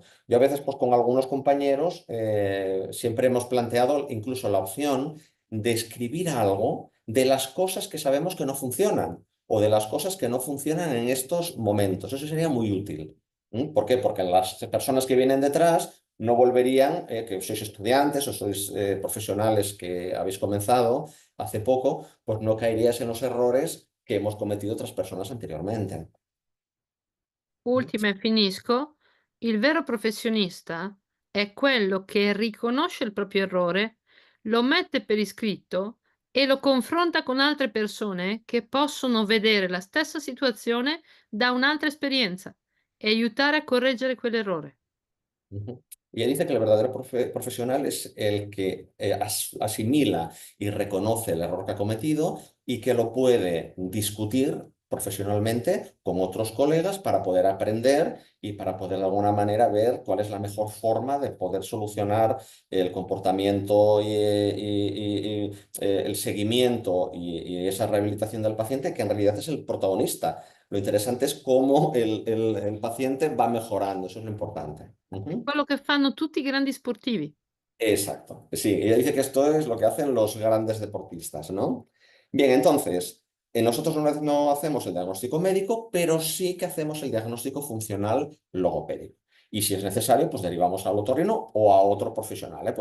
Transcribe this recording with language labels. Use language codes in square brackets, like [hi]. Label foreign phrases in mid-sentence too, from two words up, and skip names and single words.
[es] Yo a veces, pues con algunos compañeros, siempre hemos planteado incluso la opción de escribir algo de las cosas que sabemos que no funcionan o de las cosas que no funcionan en estos momentos. Eso sería muy útil. ¿Por qué? Porque las personas que vienen detrás no volverían, que sois estudiantes o sois profesionales que habéis comenzado hace poco, pues no caeríais en los errores que hemos cometido otras personas anteriormente. [it] Ultima e finisco, il vero professionista è quello che riconosce il proprio errore, lo mette per iscritto e lo confronta con altre persone che possono vedere la stessa situazione da un'altra esperienza e aiutare a correggere quell'errore. Ujú. [es] Y ella dice que el verdadero profesional es el que asimila y reconoce el error que ha cometido y que lo puede discutir profesionalmente con otros colegas para poder aprender y para poder de alguna manera ver cuál es la mejor forma de poder solucionar el comportamiento y el seguimiento y esa rehabilitación del paciente, que en realidad es el protagonista. Lo interesante es cómo el paciente va mejorando, eso es lo importante. Ujú. [it] Quello che fanno tutti i grandi sportivi. [es] Exacto. Sí, ella dice que esto es lo que hacen los grandes deportistas, ¿no? Bien, entonces, nosotros no hacemos el diagnóstico médico, pero sí que hacemos el diagnóstico funcional logopédico. Y si es necesario, pues derivamos al otorrino o a otro profesional, ¿eh?